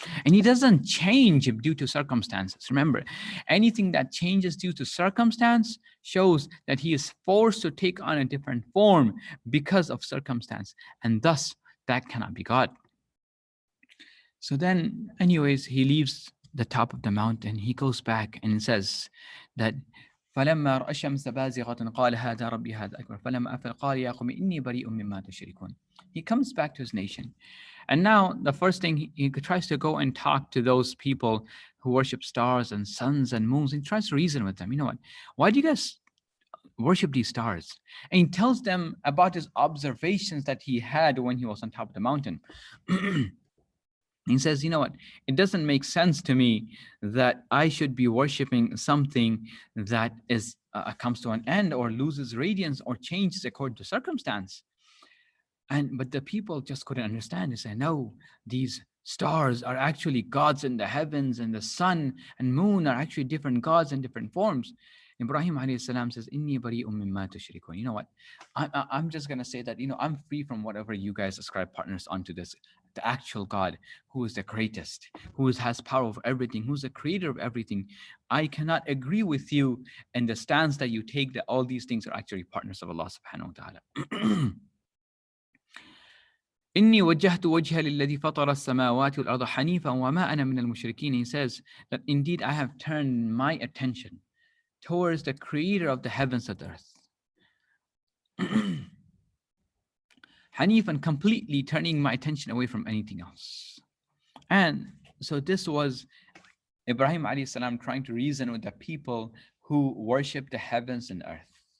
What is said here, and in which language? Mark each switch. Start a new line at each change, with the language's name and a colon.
English: And he doesn't change due to circumstances. Remember, anything that changes due to circumstance shows that he is forced to take on a different form because of circumstance, and thus that cannot be God. So then anyways, he leaves the top of the mountain. He goes back and says that
Arabic: فلما رأى الشمس بازغة قال هذا ربي هذا أكبر فلما أفل قال يا قوم إني بريء مما تشركون.
English: He comes back to his nation. And now the first thing he tries to go and talk to those people who worship stars and suns and moons. He tries to reason with them. You know what? Why do you guys worship these stars? And he tells them about his observations that he had when he was on top of the mountain. He says, you know what? It doesn't make sense to me that I should be worshiping something that is comes to an end or loses radiance or changes according to circumstance. But the people just couldn't understand. They said, no, these stars are actually gods in the heavens, and the sun and moon are actually different gods in different forms. Ibrahim alayhi salam says,
Arabic: Inni bari'um mimma tushrikun.
English: You know what? I'm just going to say that, I'm free from whatever you guys ascribe partners onto this. The actual God, who is the greatest, who has power over everything, who's the creator of everything. I cannot agree with you in the stance that you take that all these things are actually partners of Allah subhanahu wa ta'ala.
Arabic: إني وجهت وجهي للذي فطر السماوات والأرض حنيفا وما أنا من المشركين.
English: He says that indeed I have turned my attention towards the creator of the heavens and earth. Hanifan, completely turning my attention away from anything else. And so this was Ibrahim alayhi salam trying to reason with the people who worship the heavens and earth.